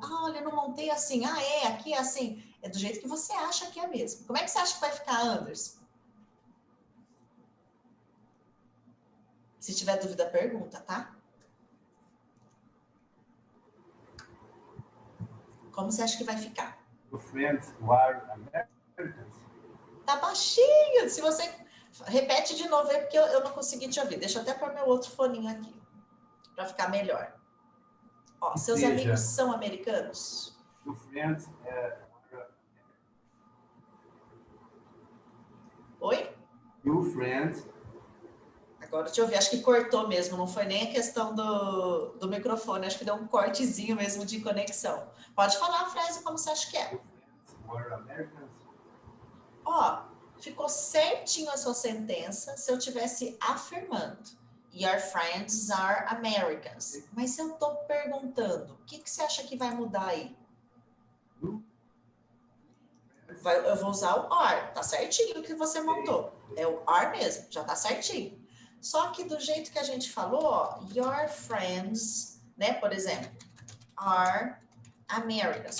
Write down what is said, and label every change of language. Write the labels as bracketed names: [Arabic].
[Portuguese] Ah, olha, eu não montei assim. Ah, é, aqui é assim. É do jeito que você acha que é mesmo. Como é que você acha que vai ficar, Anderson? Se tiver dúvida, pergunta, tá? Como você acha que vai ficar? [English] Your friends who are Americans. [Portuguese] Tá baixinho. Se você... Repete de novo aí, porque eu não consegui te ouvir. Deixa eu até pôr meu outro foninho aqui, para ficar melhor. Ó, seus amigos são americanos? [English] Your friends are... [Portuguese] Oi? [English] Your friends. [Portuguese] Agora deixa eu ver, acho que cortou mesmo, não foi nem a questão do microfone, acho que deu um cortezinho mesmo de conexão. Pode falar a frase como você acha que é. [English] Your friends were Americans. [Portuguese] Ó, ficou certinho a sua sentença se eu tivesse afirmando. [English] Your friends are Americans. [Portuguese] Mas se eu tô perguntando, o que você acha que vai mudar aí? Eu vou usar o are, tá certinho o que você montou. É o are mesmo, já tá certinho. Só que do jeito que a gente falou, ó, [English] your friends, [Portuguese] né, por exemplo, [English] are Americans.